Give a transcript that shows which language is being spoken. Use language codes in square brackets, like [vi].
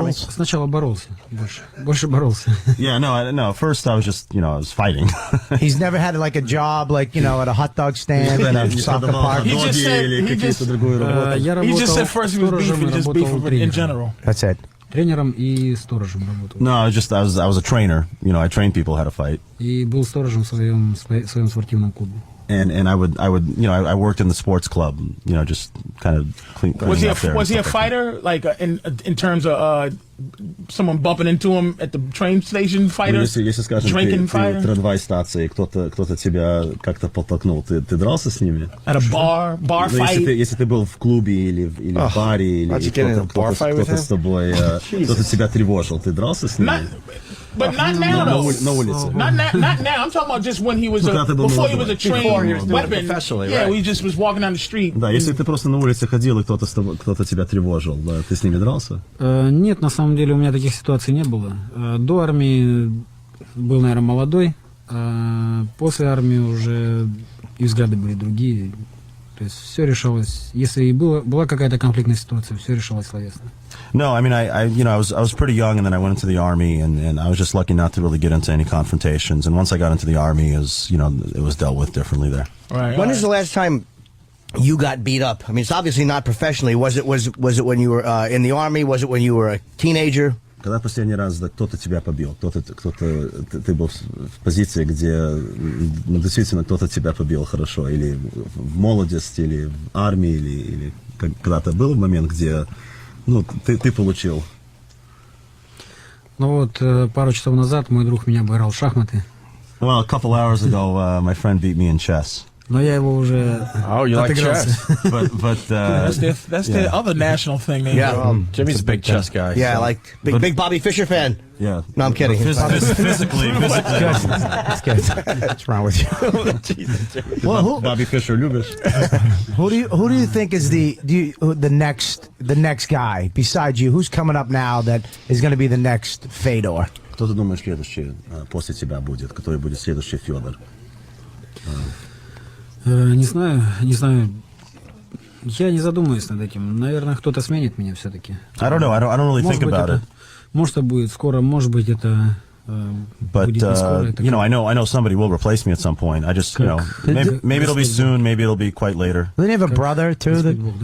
[ru] Сначала боролся, больше боролся. [en] Yeah, no. First, I was just, I was fighting. He's never had like a job, like at a hot dog stand in a soccer park. He just said first he was beefing, just beefing in general. That's it. [ru] Тренером и сторожем работал. [en] No, I was a trainer. I trained people how to fight. [ru] И был сторожем в своем спортивном клубе. [en] And I worked in the sports club, just kind of cleaning up there. Was he a fighter, like in terms of someone bumping into him at the train station? Fighter, [ru] если скажем, [en] drinking [ru] ты [en] fighter. [ru] в трамвай станции, кто-то тебя как-то подтолкнул, ты дрался с ними? [en] At a bar fight. [ru] Если ты был в клубе или в баре, или кто-то с тобой, кто-то тебя тревожил, ты дрался с ними? [en] But not now, though. [ru] На улице. [en] Not now. I'm talking about just when he was before he was a trained weapon. Yeah, we just was walking down the street. [ru] Да, если ты просто на улице ходил и кто-то тебя тревожил, да, ты с ними дрался? Нет, на самом деле у меня таких ситуаций не было. До армии был, наверное, молодой, а после армии уже и взгляды были другие. То есть все решалось. Если и была какая-то конфликтная ситуация, все решалось словесно. [en] No, I mean, I was pretty young, and then I went into the army, and I was just lucky not to really get into any confrontations. And once I got into the army, it was dealt with differently there. When is the last time you got beat up? I mean, it's obviously not professionally. Was it when you were in the army? Was it when you were a teenager? [ru] Когда последний раз кто-то тебя побил? Ты был в позиции, где действительно кто-то тебя побил хорошо, или в молодости, или в армии, или когда-то был момент, где ты получил? Ну вот пару часов назад мой друг меня обыграл в шахматы. [en] Well, a couple hours ago, my friend beat me in chess. [ru] Но я его уже отыгрался. [en] That's the other national thing. They do. Jimmy's a big chess guy. Yeah, so. like big Bobby Fischer fan. Yeah. No, I'm kidding. Physically. That's good. What's wrong with you? Well, [ru] Bobby Fischer, любишь? [en] Who do you think is the next guy besides you? Who's coming up now that is going to be the next Fedor? [ru] Кто ты думаешь следующий после тебя будет? Который будет следующий Федор? Не знаю. Я не задумываюсь над этим. Наверное, кто-то сменит меня все-таки. [en] I don't know. I don't really think about it. [ru] Может, это будет скоро, может быть, это [en] But [ru] будет не скоро. [en] you know, I know somebody will replace me at some point. I just, you know, maybe it'll be soon, maybe it'll be quite later. Doesn't he have a brother too?